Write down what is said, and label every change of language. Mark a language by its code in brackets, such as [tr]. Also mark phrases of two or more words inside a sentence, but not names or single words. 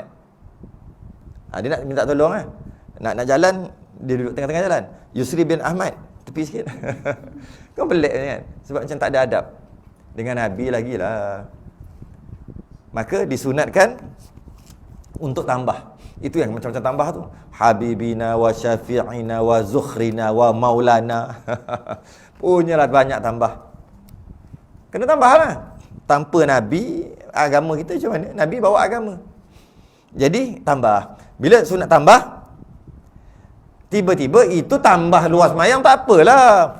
[ms] Dia nak minta tolong lah. Nak jalan, dia duduk tengah-tengah jalan. Yusri bin Ahmad. Tepi sikit. Kau pelik ni kan. Sebab macam tak ada adab. Dengan Nabi lagi lah. Maka disunatkan untuk tambah. Itu yang macam-macam tambah tu. [ar] Habibina wa syafi'ina wa zukhrina wa maulana. [ms] Punyalah banyak tambah. Kena tambah lah. Tanpa Nabi, agama kita macam mana? Nabi bawa agama. Jadi tambah. Bila sunat tambah, tiba-tiba itu tambah luas semayang, tak apalah.